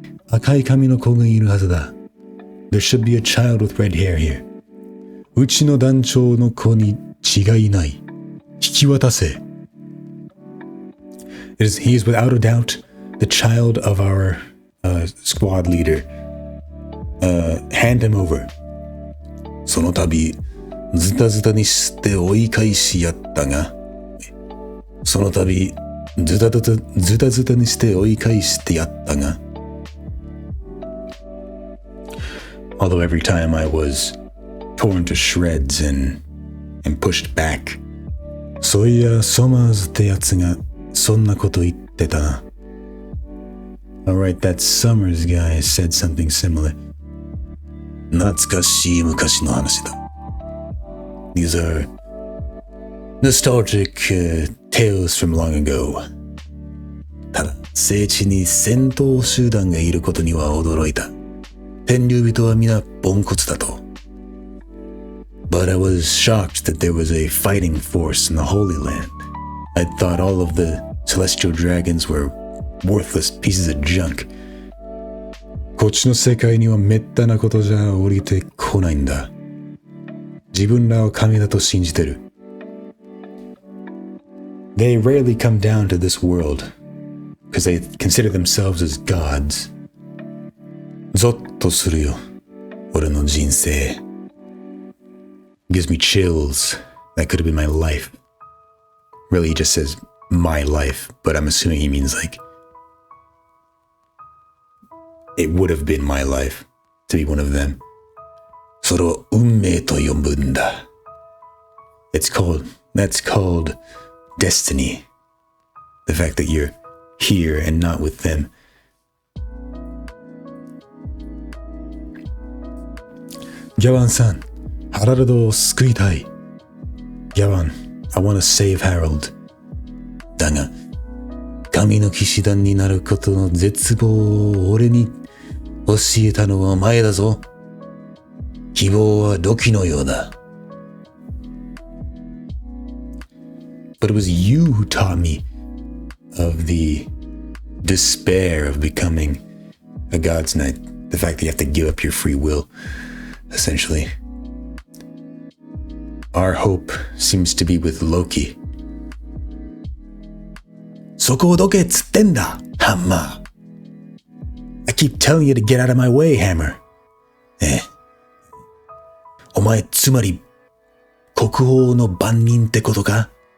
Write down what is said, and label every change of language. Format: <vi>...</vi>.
<ja>赤い髪の子がいるはずだ。</ja> <en>There should be a child with red hair here.</en> <ja>うちの団長の子に違いない。引き渡せ。</ja> <en>He is without a doubt the child of our squad leader. Hand him over.</en> <ja>その度、ズタズタにして追い返しやったが、その度、ズタズタにして追い返してやったが、</ja> <en>Although every time I was torn to shreds and pushed back.</en> <ja>そういや、ソマーズってやつがそんなこと言ってたな。</ja> <en>Alright, that Summers guy said something similar.</en> <ja>懐かしい昔の話だ。</ja> <en>These are nostalgic tales from long ago.</en> <ja>ただ、聖地に戦闘集団がいることには驚いた。天竜人は皆ポンコツだと。</ja> <en>But I was shocked that there was a fighting force in the Holy Land. I thought all of the celestial dragons were worthless pieces of junk.</en> <ja>こっちの世界には滅多なことじゃ降りてこないんだ。自分らを神だと信じてる。</ja> <en>They rarely come down to this world because they consider themselves as gods.</en> <ja>ゾッとするよ、俺の人生。</ja> <en>Gives me chills. That could have been my life. Really, he just says my life, but I'm assuming he means like it would have been my life to be one of them.</en> <ja>それを運命と呼ぶんだ。</ja> <en>That's called destiny. The fact that you're here and not with them.</en> <ja>Javan-san, Haraldを救いたい。</ja> <en>Javan, I want to save Harold.</en> <ja>だが、神の騎士団になることの絶望を俺に教えたのはお前だぞ。希望は土器のようだ。</ja> <en>But it was you who taught me of the despair of becoming a God's Knight. The fact that you have to give up your free will, essentially. Our hope seems to be with Loki.</en> <ja>そこをどけっつってんだ, Hammer.</ja> <en>I keep telling you to get out of my way, Hammer.</en> <ja>お前つまり国王の番人ってことか?</ja>